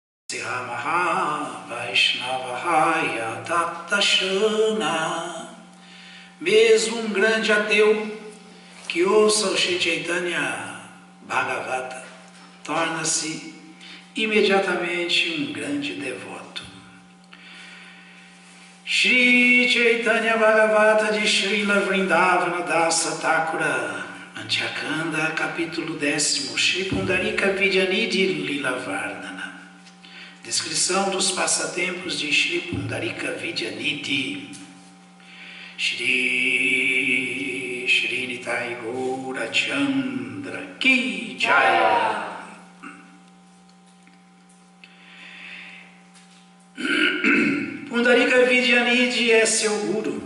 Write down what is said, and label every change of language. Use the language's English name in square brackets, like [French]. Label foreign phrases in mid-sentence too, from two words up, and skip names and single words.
[Portuguese] Maha Vaishnavahaya Tattashana. Mesmo um grande ateu que ouça o Shri Chaitanya Bhagavata torna-se imediatamente um grande devoto. Shri Chaitanya Bhagavata de Srila Vrindavana Dasa Thakura, Antyakanda, capítulo 10, Shri Pundarika Vidyanidhi Lila Vardhana. Descrição dos passatempos de Shri Pundarika Vidyanidhi. Shri Nitai Gaura Chandra Ki Jaya. Pundarika Vidyanidhi é seu guru.